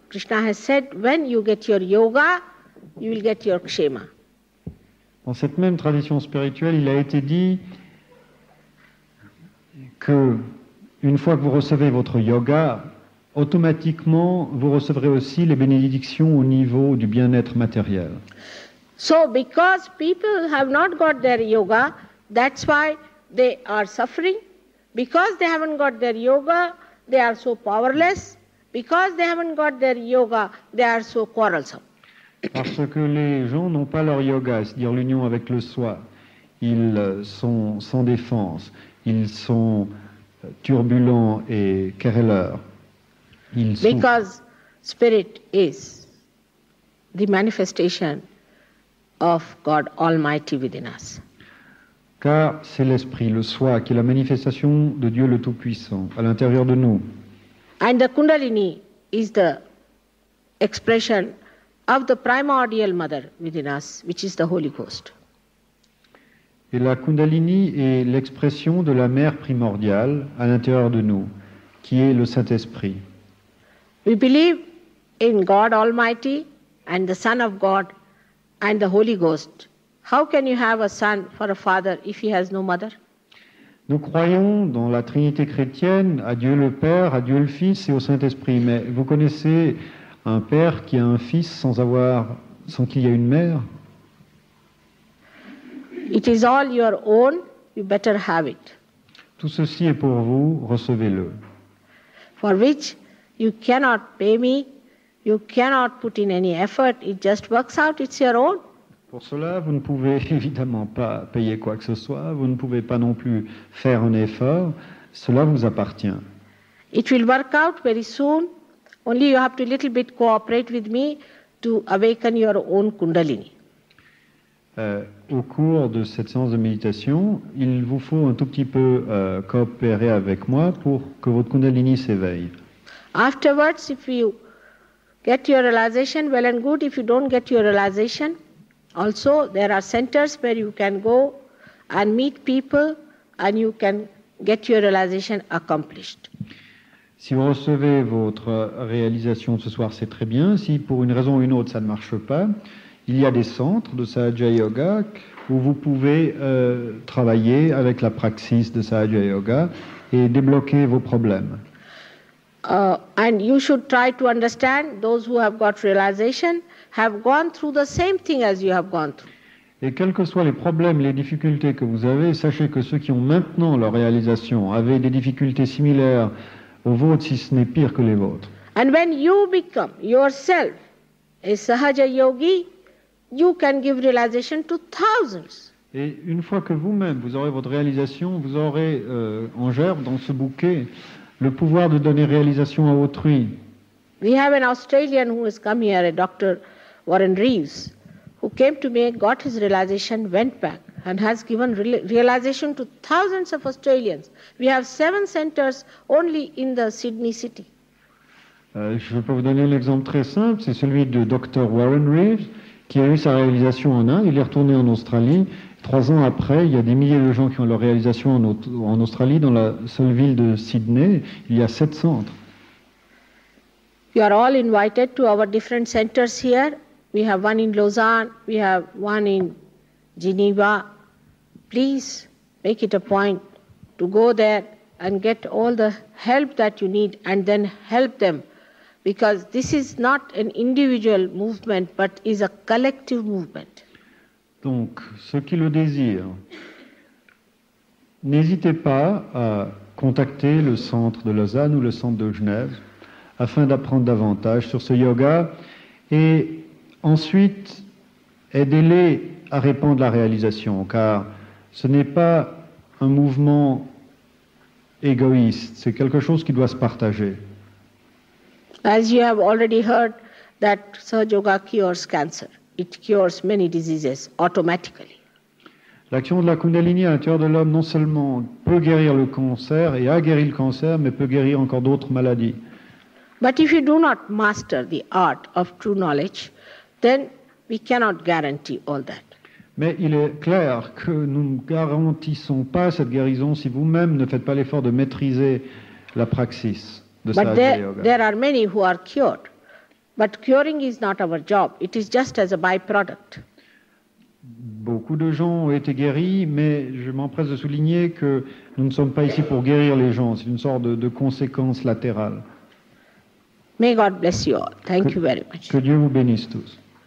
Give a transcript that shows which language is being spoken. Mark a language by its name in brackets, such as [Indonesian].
[English] Krishna has said, when you get your yoga, you will get your kshema. [French] Dans cette même tradition spirituelle, il a été dit que une fois que vous recevez votre yoga, automatiquement, vous recevrez aussi les bénédictions au niveau du bien-être matériel. [English] So, because people have not got their yoga, that's why they are suffering. Because they haven't got their yoga, they are so powerless. Because they haven't got their yoga, they are so quarrelsome. [French] Parce que les gens n'ont pas leur yoga, c'est-à-dire l'union avec le soi. Ils sont sans défense, ils sont turbulents et querelleurs. [English] Because spirit is the manifestation of God Almighty within us. [French] Car c'est l'esprit, le soi, qui est la manifestation de Dieu le Tout-Puissant à l'intérieur de nous. [English] And the Kundalini is the expression of the primordial mother within us, which is the Holy Ghost. [French] Et la Kundalini est l'expression de la mère primordiale à l'intérieur de nous, qui est le Saint-Esprit. [English] We believe in God Almighty and the Son of God and the Holy Ghost. How can you have a son for a father if he has no mother? [French] Nous croyons dans la Trinité chrétienne, à Dieu le Père, à Dieu le Fils et au Saint-Esprit. Mais vous connaissez un père qui a un fils sans qu'il y ait une mère? [English] It is all your own, you better have it. [French] Tout ceci est pour vous, recevez-le. [English] For which you cannot pay me, you cannot put in any effort, it just works out, it's your own. [French] Pour cela, vous ne pouvez évidemment pas payer quoi que ce soit, vous ne pouvez pas non plus faire un effort, cela vous appartient. [English] It will work out very soon, only you have to little bit cooperate with me to awaken your own Kundalini. [French] Au cours de cette séance de méditation, il vous faut un tout petit peu coopérer avec moi pour que votre Kundalini s'éveille. [English] Afterwards, if you get your realization, well and good. If you don't get your realization, also there are centers where you can go and meet people and you can get your realization accomplished. [French] Si vous recevez votre réalisation ce soir, c'est très bien. Si pour une raison ou une autre ça ne marche pas, il y a des centres de Sahaja Yoga où vous pouvez travailler avec la praxis de Sahaja Yoga et débloquer vos problèmes. [English] And you should try to understand those who have got realization have gone through the same thing as you have gone through. [French] Et quels que soient les problèmes, les difficultés que vous avez, sachez que ceux qui ont maintenant leur réalisation avaient des difficultés similaires aux vôtres, si ce n'est pire que les vôtres. [English] And when you become yourself a Sahaja Yogi, you can give realization to thousands. [French] Et une fois que vous-même, vous aurez votre réalisation, vous aurez en gerbe, dans ce bouquet, le pouvoir de donner réalisation à autrui. [English] We have an Australian who has come here, a Dr. Warren Reeves, who came to me, got his realization, went back, and has given realization to thousands of Australians. We have 7 centers only in the Sydney city. [French] Je peux vous donner l'exemple très simple, c'est celui de Dr. Warren Reeves, qui a eu sa réalisation en Inde, il est retourné en Australie. 3 ans après, il y a des milliers de gens qui ont leur réalisation en Australie, dans la seule ville de Sydney, il y a 7 centres. [English] You are all invited to our different centers here. We have one in Lausanne, we have one in Geneva. Please make it a point to go there and get all the help that you need and then help them, because this is not an individual movement but is a collective movement. [French] Donc, ceux qui le désirent, n'hésitez pas à contacter le centre de Lausanne ou le centre de Genève afin d'apprendre davantage sur ce yoga et ensuite aidez-les à répandre la réalisation, car ce n'est pas un mouvement égoïste, c'est quelque chose qui doit se partager. [English] As you have already heard that Sahaja Yoga cures cancer. It cures many diseases automatically. [French] L'action de la Kundalini à l'intérieur de l'homme non seulement peut guérir le cancer et a guéri le cancer, mais peut guérir encore d'autres maladies. [English] But if you do not master the art of true knowledge, then we cannot guarantee all that. [French] Mais il est clair que nous ne garantissons pas cette guérison si vous-même ne faites pas l'effort de maîtriser la praxis de Sahaja Yoga. [English] But there are many who are cured. But curing is not our job. It is just as a byproduct. [French] Beaucoup de gens ont été guéris, mais je m'empresse de souligner que nous ne sommes pas ici pour guérir les gens. C'est une sorte de conséquence latérale. [English] May God bless you all. Thank you very much. [French] Que Dieu vous bénisse tous.